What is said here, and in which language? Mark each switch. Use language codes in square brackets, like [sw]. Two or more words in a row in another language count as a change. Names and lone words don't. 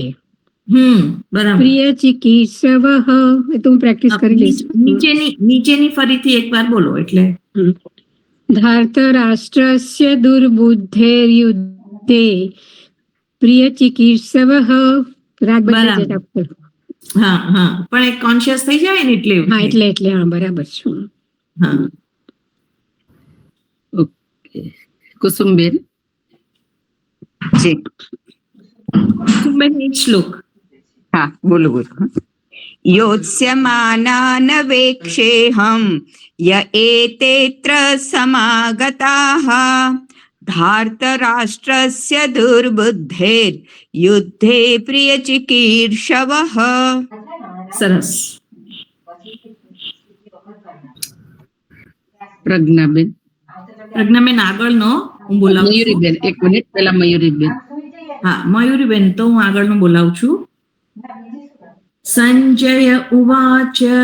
[gu] બરાબર. [sa] प्रिय चिकीर्षवः [gu] એ તો હું પ્રેક્ટિસ કરી લઈશ નીચેની ફરીથી એકવાર બોલો એટલે. [sa] धार्तराष्ट्रस्य दुर्बुद्धेर्युद्धे प्रिय चिकीर्षवः [gu] રાગ બદલાઈ જાય ડોક્ટર. હા હા, પણ એક કોન્શિયસ થઈ જાય ને એટલે. હા એટલે હા બરાબર છું. હા. ઓકે, કુસુમબેન. જી કુસુમબેન, એક શ્લોક. હા બોલો બોલો. [sa] योत्स्यमानान् वेक्षेऽहं य एतेऽत्र समागताः धार्तराष्ट्रस्य दुर्बुद्धेर्युद्धे प्रियचिकीर्षवः. [gu] સરસ. પ્રજ્ઞાબેન. પ્રજ્ઞાબેન આગળનો હું બોલાવું છું. મયુરીબેન, એક મિનિટ પહેલા મયુરીબેન. હા, મયુરીબેન તો હું આગળનું બોલાવું છું. [sa] संजय उवाच.